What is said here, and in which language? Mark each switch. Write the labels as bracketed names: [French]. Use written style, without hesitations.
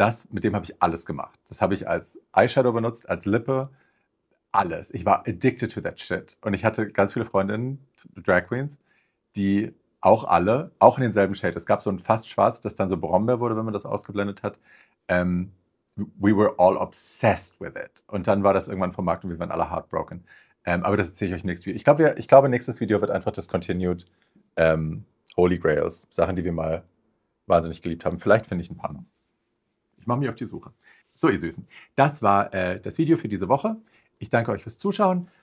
[German] Mit dem habe ich alles gemacht. Das habe ich als Eyeshadow benutzt, als Lippe, alles. Ich war [English] addicted to that shit. [German] Und ich hatte ganz viele Freundinnen, Drag Queens, die auch alle, auch in denselben Shade. Es gab so ein fast schwarz, das dann so Brombeer wurde, wenn man das ausgeblendet hat. [English] We were all obsessed with it. [German] Und dann war das irgendwann vom Markt und wir waren alle heartbroken. Aber das erzähle ich euch im nächsten Video. Ich glaube, nächstes Video wird einfach Discontinued Holy Grails. Sachen, die wir mal wahnsinnig geliebt haben. Vielleicht finde ich ein paar noch. Ich mache mich auf die Suche. So, ihr Süßen. Das war das Video für diese Woche. Ich danke euch fürs Zuschauen.